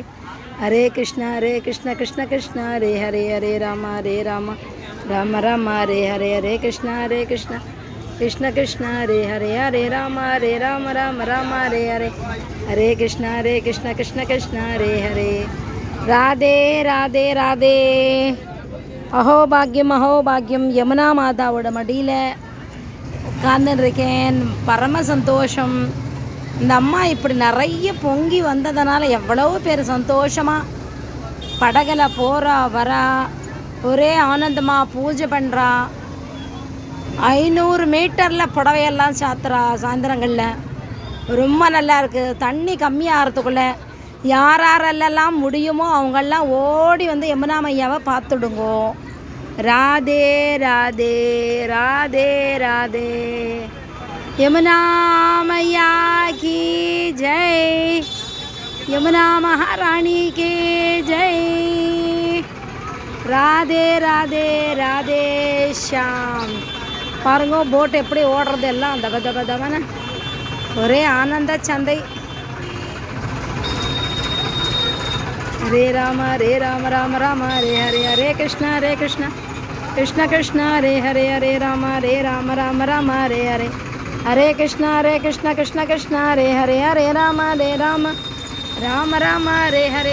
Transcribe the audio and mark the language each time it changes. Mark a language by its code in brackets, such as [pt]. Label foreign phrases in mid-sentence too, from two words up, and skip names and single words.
[hi] हरे कृष्ण कृष्ण कृष्ण हरे हरे, हरे राम राम राम हरे हरे। हरे कृष्ण कृष्ण कृष्ण हरे हरे, हरे राम राम राम हरे हरे। हरे कृष्ण कृष्ण कृष्ण हरे हरे। राधे राधे राधे। [ta] அஹோபாக்யம் யமுனா மாதாவோட மடியில் உட்கார்ந்துருக்கேன். பரம சந்தோஷம். இந்த அம்மா இப்படி நிறைய பொங்கி வந்ததுனால எவ்வளோ பேர் சந்தோஷமாக படகுல போகிறா வரா, ஒரே ஆனந்தமாக பூஜை பண்ணுறா. 500 மீட்டரில் புடவையெல்லாம் சாத்துறா சாயந்தரங்களில். ரொம்ப நல்லா இருக்குது. தண்ணி கம்மியாகிறதுக்குள்ளே யாரெல்லாம் முடியுமோ அவங்கெல்லாம் ஓடி வந்து யமுனா மையாவை பார்த்துடுங்கோ. [hi] राधे राधे राधे राधे। यमुना मैया की जय, यमुना महारानी की जय। राधे राधे राधे श्याम। [ta] பாருங்க போட் எப்படி ஓடுறது எல்லாம் தப தப தபன ஒரே ஆனந்த சந்தை. [hi] हरे राम राम राम हरे हरे। हरे कृष्ण कृष्ण कृष्ण हरे हरे, हरे राम राम राम हरे हरे। हरे कृष्ण कृष्ण कृष्ण हरे हरे, हरे राम राम राम हरे हरे।